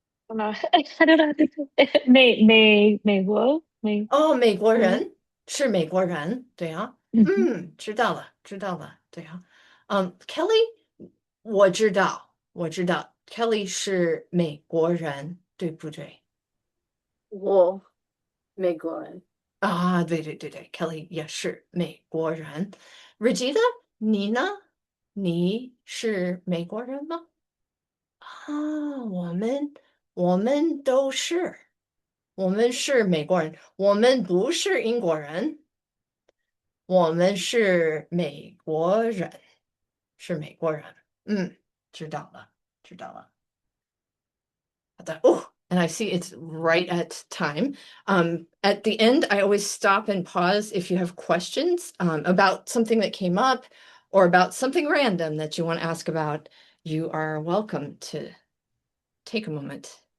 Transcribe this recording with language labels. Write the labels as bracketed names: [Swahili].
[English] I don't know how to say 美国 [Chinese] 哦，美国嗯人是美国人，对啊，嗯知道了，知道了，对啊，Kelly，我知道，Kelly 是美国人，对不对？我美国人，啊，对，Kelly 也是美国人。 Regina，你呢？你是美国人吗？啊，我们都是，我们是美国人，我们不是英国人，我们是美国人，是美国人。知道了。 [English] I thought, oh, and I see it's right at time. At the end, I always stop and pause if you have questions about something that came up or about something random that you want to ask about. You are welcome to take a moment.